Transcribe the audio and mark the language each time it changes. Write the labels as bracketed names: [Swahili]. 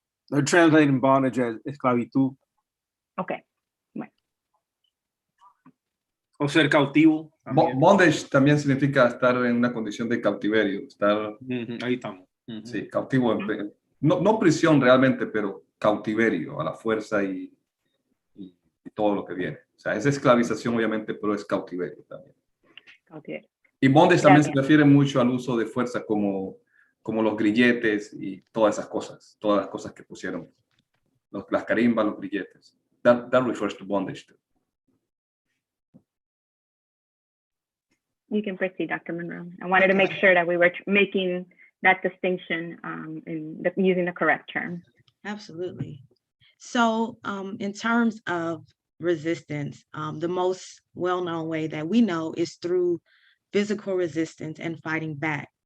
[English] They're translating bondage as esclavitud. [Spanish] Okay. Bueno. O ser cautivo. Bondage también significa estar en una condición de cautiverio. Ahí estamos. Sí, cautivo. No prisión realmente, pero cautiverio, a la fuerza y todo lo que viene. O sea, es esclavización obviamente, pero es cautiverio también. Cautiverio. Y bondage también se refiere mucho al uso de fuerza como los grilletes y todas esas cosas, todas las cosas que pusieron, las carimbas, los grilletes. [English] That refers to bondage too. You can proceed, Dr. Monroe. I wanted to make sure that we were making that distinction using the correct term. Absolutely. So in terms of resistance, the most well-known way that we know is through physical resistance and fighting back.